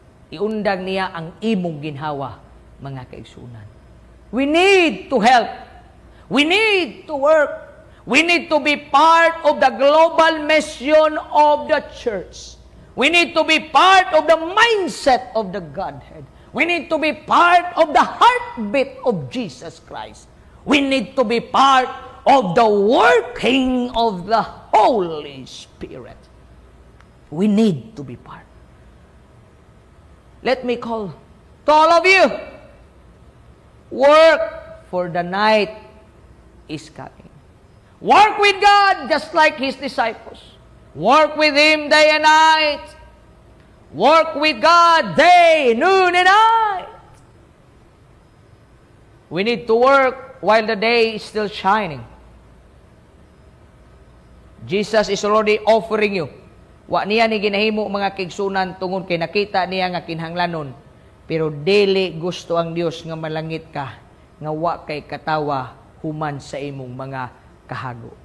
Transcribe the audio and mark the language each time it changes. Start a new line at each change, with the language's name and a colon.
Cebuano: Iundang niya ang imong ginhawa, mga kaigsunan.
English: We need to help. We need to work. We need to be part of the global mission of the church. We need to be part of the mindset of the Godhead. We need to be part of the heartbeat of Jesus Christ. We need to be part of the working of the Holy Spirit. We need to be part. Let me call to all of you. Work, for the night is coming. Work with God just like His disciples. Work with Him day and night. Work with God day, noon, and night. We need to work while the day is still shining. Jesus is already offering you.
Cebuano: Wa niya ni ginahimo mga kigsunan tungod kay nakita niya nga kinahanglanon. Pero dili gusto ang Dios nga malangit ka, nga wa kay katawa human sa imong mga kahago.